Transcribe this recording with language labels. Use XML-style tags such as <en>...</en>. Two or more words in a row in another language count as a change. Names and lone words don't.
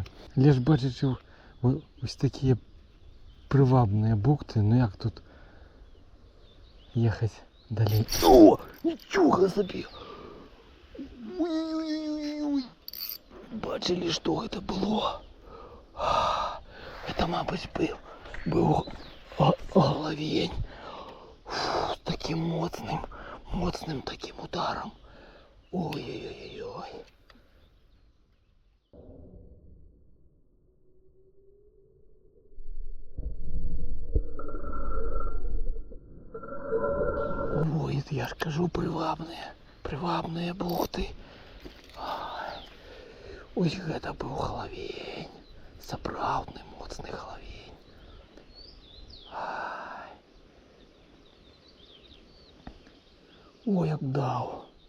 <be>Але ж бачачы вось такія прывабныя бухты, ну як тут ехаць далей? О, нічога сабе! Ой-ой-ой-ой! Бачылі, што гэта было?</be> <ru>Это, мабуть, был головень с таким моцным таким ударом. Ой-ой-ой-ой. Ой, я ж кажу, привабные бухты.</ru> <be>Ой, гэта быў головень. Сапраўдны моцны галавень. Ой, як даў.</be>